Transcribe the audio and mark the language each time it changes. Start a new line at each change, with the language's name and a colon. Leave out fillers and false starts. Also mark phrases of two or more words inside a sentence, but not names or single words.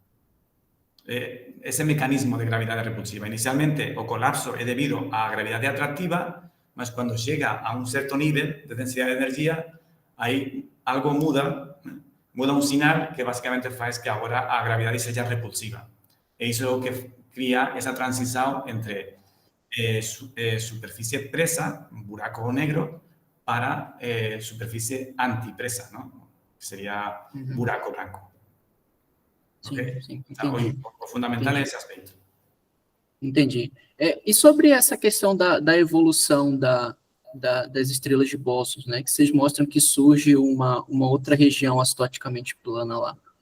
Galician: Ese mecanismo de gravidade repulsiva. Inicialmente, o colapso é debido á gravidade atractiva, mas cando chega a un certo nivel de densidade de energía, aí algo muda un sinal que basicamente faz que agora a gravidade seja repulsiva. E iso é o que cría esa transición entre superficie presa, un buraco negro,
Portuguese: para superfície antipresa, não? Que seria buraco branco. Sim, Okay? sim, Então, entendi. o fundamental é esse aspecto. Entendi. E sobre essa questão da evolução das estrelas de Bósforo, né, que vocês mostram que surge uma outra região acidoticamente plana lá.